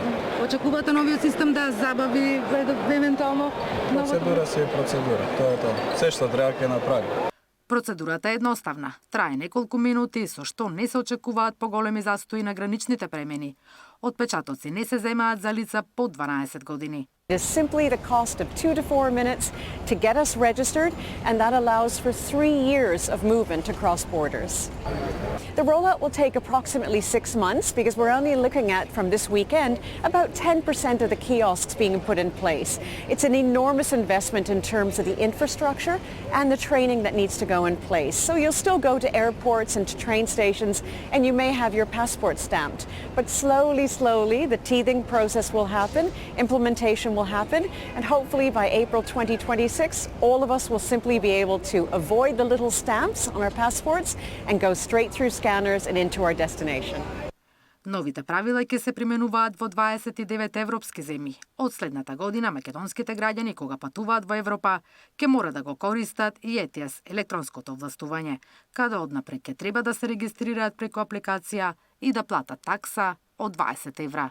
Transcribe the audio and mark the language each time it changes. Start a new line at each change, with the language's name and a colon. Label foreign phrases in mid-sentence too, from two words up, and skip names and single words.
Macedonian: Очекувате новиот систем да забави евентуално? Процедура се е процедура, тоа е тоа. Се што треба ќе направи. Процедурата е едноставна. Трае неколку минути, со што не се очекуваат поголеми застои на граничните премени. Отпечатоци не се земаат за лица под 12 години.
English: It is simply the cost of 2 to 4 minutes to get us registered, and that allows for 3 years of movement across borders. The rollout will take approximately 6 months because we're only looking at, from this weekend, about 10% of the kiosks being put in place. It's an enormous investment in terms of the infrastructure and the training that needs to go in place. So you'll still go to airports and to train stations and you may have your passport stamped. But slowly, the teething process will happen, implementation will happen, and hopefully by April 2026, all of us will simply be able to avoid the little stamps on our passports and go straight through scanners and into our destination.
Macedonian: Новите правила ќе се применуваат во 29 европски земји. Од следната година македонските граѓани кога патуваат во Европа ќе мора да го користат и ETIAS, електронското овластување, каде однапред ќе треба да се регистрираат преку апликација и да платат такса од 20 евра.